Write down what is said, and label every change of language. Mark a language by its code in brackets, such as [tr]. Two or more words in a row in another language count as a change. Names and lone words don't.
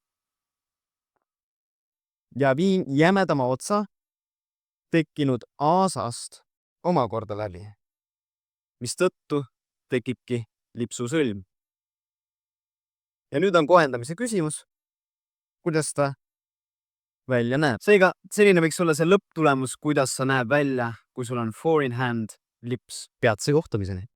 [et] Ja viin jämedama otsa tekkinud aasast omakorda läbi, mis tõttu tekibki lipsusõlm. Ja nüüd on kohendamise küsimus, kuidas ta välja näeb. Seega selline võiks olla see lõpptulemus, kuidas sa näeb välja, kui sul on [en] four in hand [et] lips. Peatse kohtumiseni!